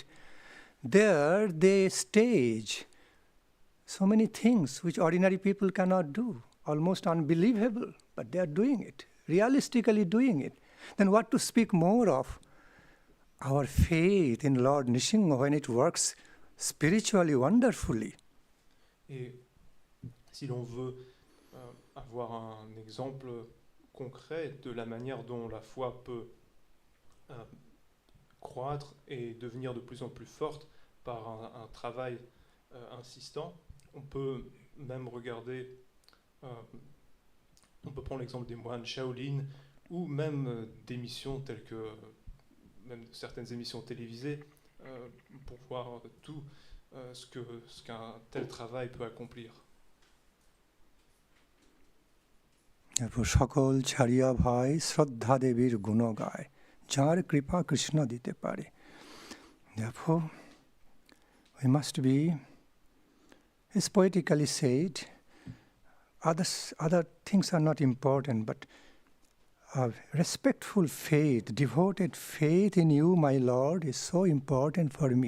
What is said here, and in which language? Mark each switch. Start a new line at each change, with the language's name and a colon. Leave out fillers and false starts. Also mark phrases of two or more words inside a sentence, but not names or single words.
English: There they stage so many things which ordinary people cannot do, almost unbelievable, but they are doing it, realistically doing it. Then what to speak more of? Our faith in Lord Nrsimha when it works spiritually wonderfully.
French: Et si l'on veut avoir un exemple concret de la manière dont la foi peut croître et devenir de plus en plus forte par un travail insistant, on peut même regarder, on peut prendre l'exemple des moines Shaolin ou même d'émissions telles que même certaines émissions télévisées pour voir tout ce qu'un tel travail peut accomplir.
Bangla: সকল ছাড়িয়া ভাই শ্রদ্ধা দেবীর গুণ গায় যার কৃপা কৃষ্ণ দিতে পারে.
English: Therefore, we must be, as poetically said, other things are not important, but respectful faith, devoted faith in you, my Lord, is so important for me.